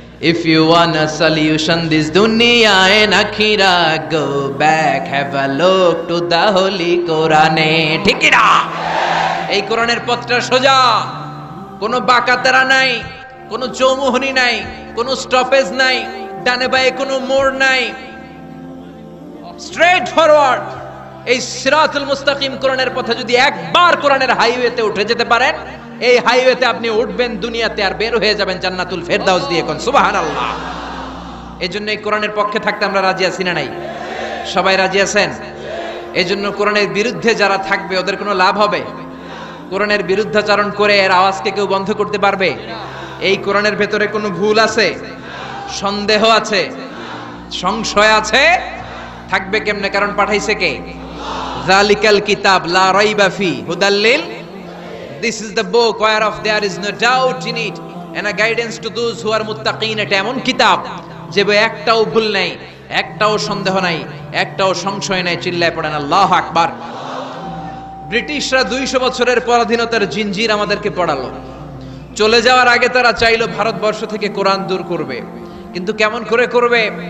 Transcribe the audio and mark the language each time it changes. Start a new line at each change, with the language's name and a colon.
English: If you want a solution this dunya and akhirah, go back, have a look to the holy Quran.
Bangla: ঠিক কি না? এই কোরআনের পথটা সোজা, কোনো বাঁকাতেরা নাই, কোনো চৌমুহনী নাই, কোনো স্টপেজ নাই, ডানে বাঁয়ে কোনো মোড় নাই, স্ট্রেট ফরওয়ার্ড। এই সিরাতুল মুস্তাকিম কোরআনের পথে যদি একবার কোরআনের হাইওয়েতে উঠে যেতে পারেন, এই হাইওয়েতে আপনি উঠবেন দুনিয়াতে আর বের হয়ে যাবেন জান্নাতুল ফেরদাউস দিয়ে। কোন সুবহানাল্লাহ। এজন্য এই কোরআনের পক্ষে থাকতে আমরা রাজি আছি না নাই? সবাই রাজি আছেন? এজন্য কোরআনের বিরুদ্ধে যারা থাকবে ওদের কোনো লাভ হবে? কোরআনের বিরুদ্ধাচরণ করে এর আওয়াজকে কেউ বন্ধ করতে পারবে? এই কোরআনের ভেতরে কোনো ভুল আছে, সন্দেহ আছে, সংশয় আছে? থাকবে কেমনে? কারণ পাঠাইছে কে?
Arabic: যালিকাল কিতাব লা রাইবা ফি হুদাল লিল।
English: This is the book whereof there is no doubt in it and a guidance to those who are muttaqin.
Bangla: এটা এমন কিতাব যে একটাও ভুল নাই, একটাও সন্দেহ নাই, একটাও সংশয় নাই। চিল্লায় পড়েন আল্লাহু আকবার। ব্রিটিশরা 200 বছরের পরাধীনতার জিঞ্জির আমাদেরকে পড়ালো। চলে যাওয়ার আগে তারা চাইলো ভারতবর্ষ থেকে কোরআন দূর করবে, কিন্তু কেমন করে করবে?